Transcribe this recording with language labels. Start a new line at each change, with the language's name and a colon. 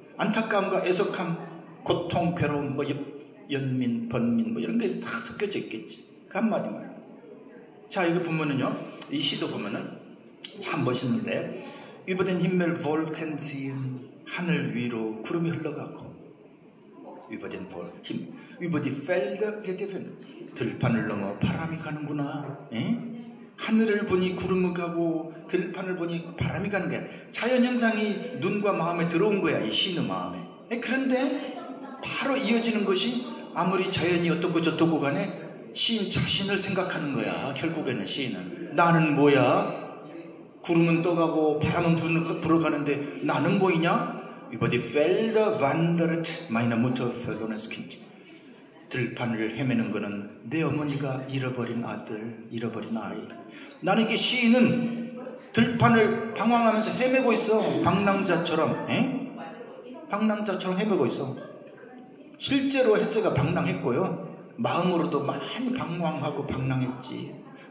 Korean: 안타까움과 애석함, 고통, 괴로움, 연민, 번민 이런 게 다 섞여져 있겠지. 그 한마디 말. 자, 이거 보면은요, 이 시도 보면은 참 멋있는데, Über den Himmel Wolken ziehen, 하늘 위로 구름이 흘러가고,
German: über den Himmel, über die Felder geht der Wind.
Korean: 들판을 넘어 바람이 가는구나. 에? 하늘을 보니 구름이 가고 들판을 보니 바람이 가는 거야. 자연현상이 눈과 마음에 들어온 거야, 이 시인의 마음에. 그런데 바로 이어지는 것이 아무리 자연이 어떻고 저떻고 간에 시인 자신을 생각하는 거야. 결국에는 시인은 나는 뭐야? 구름은 떠가고 바람은 불어가는데 나는 뭐이냐?
German: Über die Felder wandert meine Mutter verlorenes Kind.
Korean: 들판을 헤매는 거는 내 어머니가 잃어버린 아들, 잃어버린 아이. 나는 이게 시인은 들판을 방황하면서 헤매고 있어. 방랑자처럼. 방랑자처럼 헤매고 있어. 실제로 헤세가 방랑했고요. 마음으로도 많이 방황하고 방랑했지.